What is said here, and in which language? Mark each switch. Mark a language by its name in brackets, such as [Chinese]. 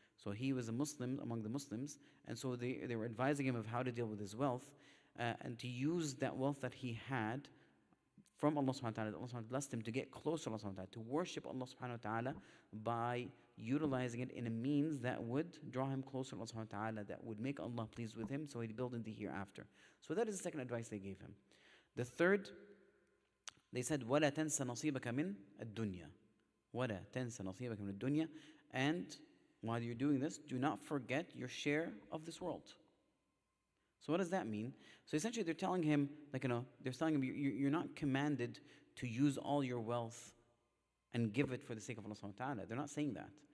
[English] So he was a Muslim among the Muslims, and so they were advising him of how to deal with his wealth and to use that wealth that he had from Allah subhanahu wa ta'ala. Allah subhanahu wa ta'ala blessed him to get closer to Allah subhanahu wa ta'ala, to worship Allah subhanahu wa ta'ala by utilizing it in a means that would draw him closer to Allah subhanahu wa ta'ala, that would make Allah pleased with him, so he'd build in the hereafter. So that is the second advice they gave him. The third, they said, [Arabic] وَلَا تَنْسَ نَصِيبَكَ مِنْ الدُّنْيَا. وَلَا تَنْسَ نَصِيبَكَ مِنْ الدُّنْيا. [English] And while you're doing this, do not forget your share of this world. So what does that mean? So essentially they're telling him, they're telling him you're not commanded to use all your wealth and give it for the sake of Allah subhanahu wa ta'ala. They're not saying that.